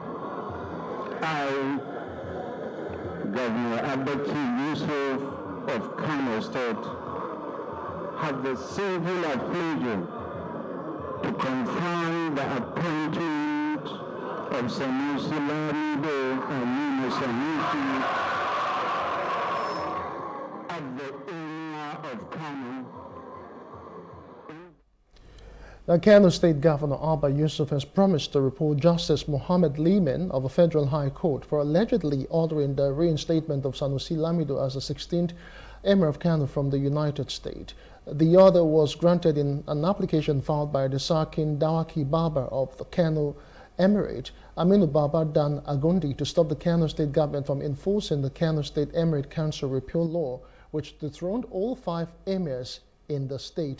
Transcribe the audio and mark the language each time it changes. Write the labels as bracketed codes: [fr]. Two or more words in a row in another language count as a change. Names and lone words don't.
[en] I, Governor Abba Yusuf of Kano State, have the singular pleasure to confirm the appointment of Sanusi Lamido Aminu Sanusi as the Emir of Kano. The Kano State Governor Abba Yusuf has promised to report Justice Mohammed Liman of a federal high court for allegedly ordering the reinstatement of Sanusi Lamido as the 16th Emir of Kano from the United States. The order was granted in an application filed by the Sarkin Dawaki Baba of the Kano Emirate, Aminu Baba Dan Agundi, to stop the Kano State government from enforcing the Kano State Emirate Council repeal law, which dethroned all 5 emirs in the state.